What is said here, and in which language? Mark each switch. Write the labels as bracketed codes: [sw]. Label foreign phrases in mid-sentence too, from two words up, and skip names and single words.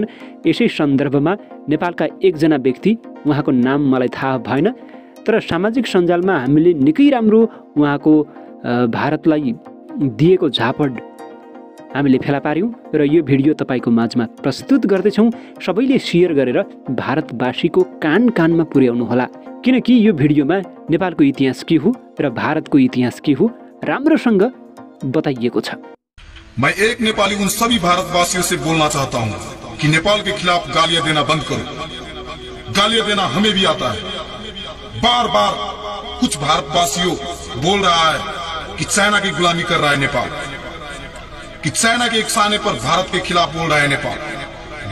[ne] यसै सन्दर्भमा नेपालका एकजना व्यक्ति, उहाँको नाम मलाई थाहा भएन, तर सामाजिक सञ्जालमा हामीले निकै राम्रो उहाँको भारतलाई दिएको झापड हामीले फेला पार्यौं र यो भिडियो तपाईको माझमा प्रस्तुत गर्दैछौं। सबैले शेयर गरेर भारतवासीको कान कानमा पुर्याउनु होला, किनकि यो भिडियोमा नेपालको इतिहास के हो र भारतको इतिहास के हो राम्रोसँग बताइएको छ। [hi] मैं एक नेपाली उन सभी भारतवासियों से बोलना चाहता हूं कि नेपाल के खिलाफ गालियां देना बंद करो। गालियां देना हमें भी आता है। बार बार कुछ भारतवासियों बोल रहा है कि चाइना की गुलामी कर रहा है नेपाल, कि चाइना के एक साने पर भारत के खिलाफ बोल रहा है नेपाल।